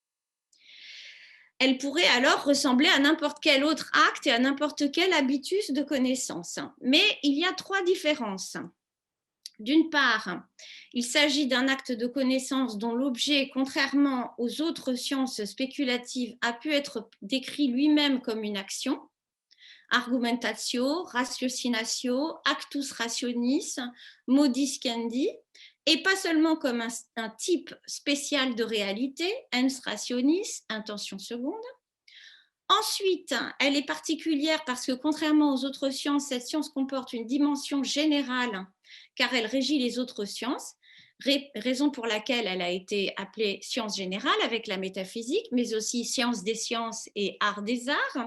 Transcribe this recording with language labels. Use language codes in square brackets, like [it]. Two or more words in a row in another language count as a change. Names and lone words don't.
[fr] Elle pourrait alors ressembler à n'importe quel autre acte et à n'importe quel habitus de connaissance. Mais il y a 3 différences. D'une part, il s'agit d'un acte de connaissance dont l'objet, contrairement aux autres sciences spéculatives, a pu être décrit lui-même comme une action. [la] Argumentatio, ratiocinatio, actus rationis, modus scendi, [fr] et pas seulement comme un type spécial de réalité, [la] ens rationis, [fr] intention seconde. Ensuite, elle est particulière parce que contrairement aux autres sciences, cette science comporte une dimension générale car elle régit les autres sciences, raison pour laquelle elle a été appelée science générale avec la métaphysique, mais aussi science des sciences et art des arts.